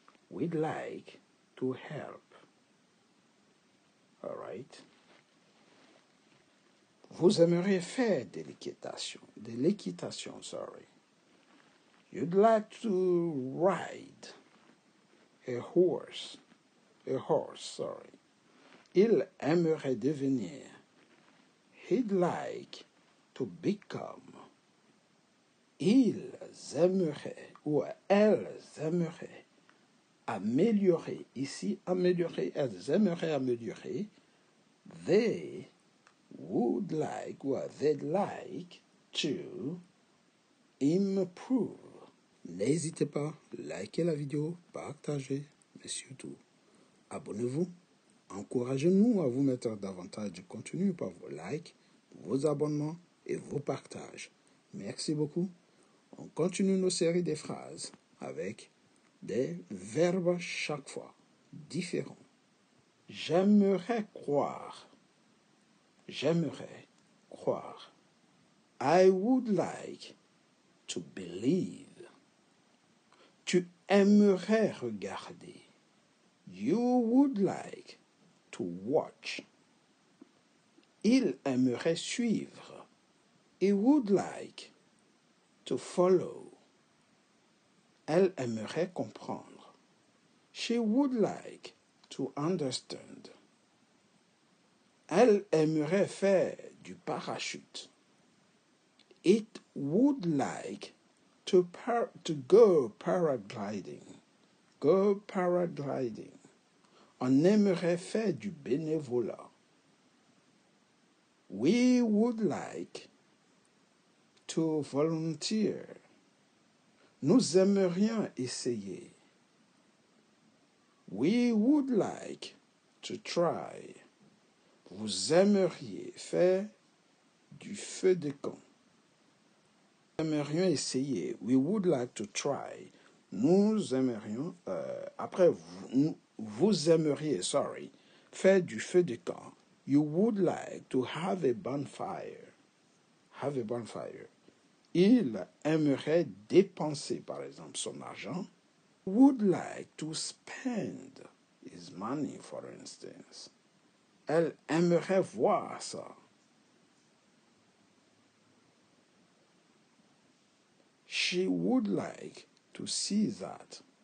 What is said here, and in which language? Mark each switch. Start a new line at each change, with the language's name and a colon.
English: We'd like to help. All right.
French: Vous aimeriez faire de l'équitation, sorry.
English: You'd like to ride a horse, sorry.
French: Il aimerait devenir.
English: He'd like to become.
French: Ils aimeraient ou elles aimeraient améliorer. Ici, améliorer, elles aimeraient améliorer.
English: They would like ou they'd like to improve.
French: N'hésitez pas, likez la vidéo, partagez, mais surtout, abonnez-vous. Encouragez-nous à vous mettre davantage de contenu par vos likes, vos abonnements et vos partages. Merci beaucoup. On continue nos séries de phrases avec des verbes chaque fois différents. J'aimerais croire. J'aimerais croire.
English: I would like to believe.
French: Tu aimerais regarder.
English: You would like to watch.
French: Il aimerait suivre.
English: He would like to follow.
French: Elle aimerait comprendre.
English: She would like to understand.
French: Elle aimerait faire du parachute.
English: It would like to go paragliding. Go paragliding.
French: On aimerait faire du bénévolat.
English: We would like to volunteer.
French: Nous aimerions essayer.
English: We would like to try.
French: Vous aimeriez faire du feu de camp. Nous aimerions essayer.
English: We would like to try.
French: Nous aimerions, après, vous aimeriez, faire du feu de camp.
English: You would like to have a bonfire. Have a bonfire.
French: Il aimerait dépenser, par exemple, son argent.
English: Would like to spend his money, for instance.
French: Elle aimerait voir ça.
English: She would like to see that.